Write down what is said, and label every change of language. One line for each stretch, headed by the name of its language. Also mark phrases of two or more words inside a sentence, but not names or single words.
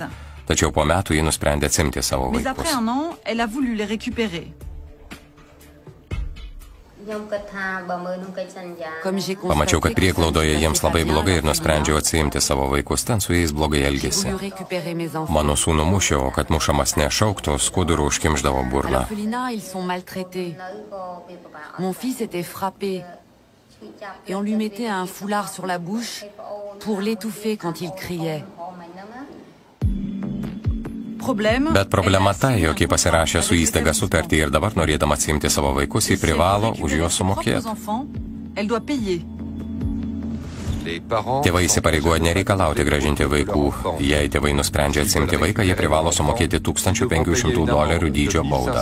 Lithuanian: Tačiau po metų jie nusprendė atsimti savo vaikus. Pamačiau, kad prieglaudoje jiems labai blogai ir nusprendžiau atsiimti savo vaikus, ten su jais blogai elgėsi. Mano sūnų mušė, o kad mušamas nešauktų, skuduru užkimždavo burną.
French: Mon fils était frappé et on lui mettait un foulard sur la bouche pour l'étouffer quand il criait.
Lithuanian: Bet problema ta, jog jį pasirašė su įstaiga sutartį ir dabar norėdama atsiimti savo vaikus, jį privalo už juos sumokėti. Tėvai įsipareigoja nereikalauti grąžinti vaikų. Jei tėvai nusprendžia atsimti vaiką, jie privalo sumokėti $1500 dydžio baudą.